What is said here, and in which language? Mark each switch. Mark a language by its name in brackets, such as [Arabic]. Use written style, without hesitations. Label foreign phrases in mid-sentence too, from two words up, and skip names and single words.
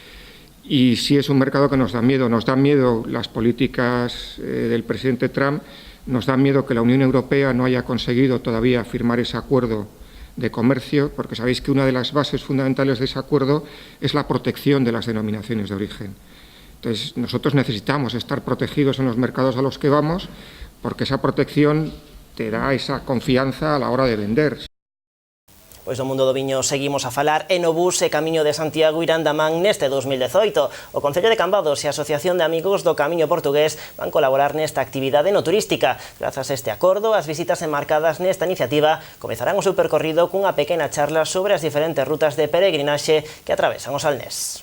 [Spanish] Y sí es un mercado que nos da miedo. Nos dan miedo las políticas del presidente Trump, nos da miedo que la Unión Europea no haya conseguido todavía firmar ese acuerdo de comercio, porque sabéis que una de las bases fundamentales de ese acuerdo es la protección de las denominaciones de origen. Entonces, nosotros necesitamos estar protegidos en los mercados a los que vamos, porque esa protección te da esa confianza a la hora de vender. [Galician] Pois do mundo do viño seguimos a falar e no bus e Camiño de Santiago irán da man neste 2018. O Concello de Cambados e a Asociación de Amigos do Camiño Portugués van colaborar nesta actividade no turística. Grazas a este acordo, as visitas enmarcadas nesta iniciativa comezarán o seu percorrido cunha pequena charla sobre as diferentes rutas de peregrinaxe que atravesan o Salnés.